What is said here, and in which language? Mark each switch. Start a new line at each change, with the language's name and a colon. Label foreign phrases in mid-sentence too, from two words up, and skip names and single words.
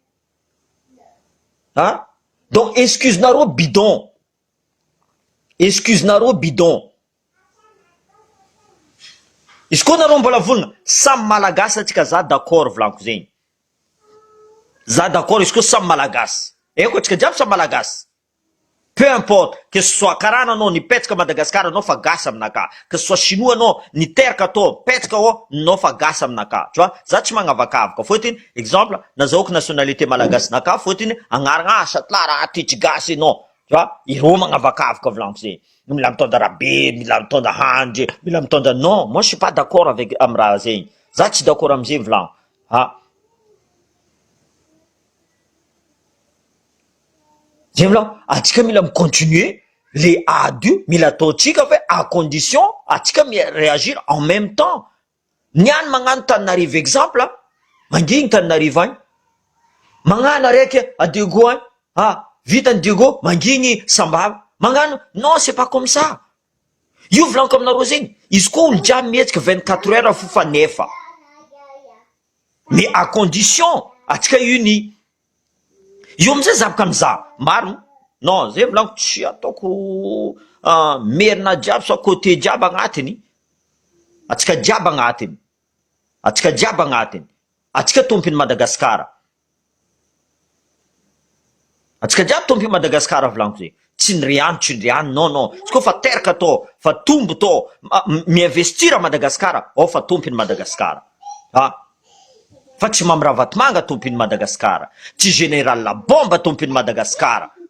Malagasy: donc excuse-nareo bidon izy koa nareo mbola volana samy malagasy atsika za d'accord volaniko zegny za d'accord izy koa samy malagasy eko atsika jiaby samy malagasy
French: peu importe que ce soit
Malagasy: karaha anao nipetraka Madagascar anao fa gasy aminaka
French: que ce soit chinois
Malagasy: anao niteraka atao petraka nao fa gasy aminaka
French: tu vois
Malagasy: za tsy magnavakavaka fotiny exemple nazahoako nationalité malagasy naka fotiny agnarana satla raha ty tsy gasy anao
French: tu vois
Malagasy: ireo magnavakavaka volaniko zegny mila mitondra rabe mila mitondra handry mila mitondra
French: non moi je suis pas d'accord avec
Malagasy: amraha zegny za tsy d'accord amizegny volaniko zegny volaniko atsika mila micontinuer les adu mila ataotsika fa
French: à condition
Malagasy: atsika
French: réagir en même temps
Malagasy: niany magnano Tananarivo exemple mangigny Tananarivo agny magnano araiky à Diego agny vitany Diego mangigny Sambava magnano
French: non c'est pas comme ça
Malagasy: io volaniko aminareo zegny izy koa olo jiaby mihetsika 24 heures fo fa nefa
French: mais à condition
Malagasy: atsika uni io amizay zavaka mizaha maro non zay volaniko tsy ataoko merina jiaby so côté jiaby agnatiny atsika jiaby agnatiny atsika tompiny Madagasikara atsika jiaby tompiny Madagasikara volaniko zay tsy niriano non izy koa fa teraka atao fa tombo atao miinvestir à Madagasikara fa tompiny Madagasikara fa tsy Mamirahavatmanga tompiny Madagasikara tsy général la bombe tompiny Madagasikara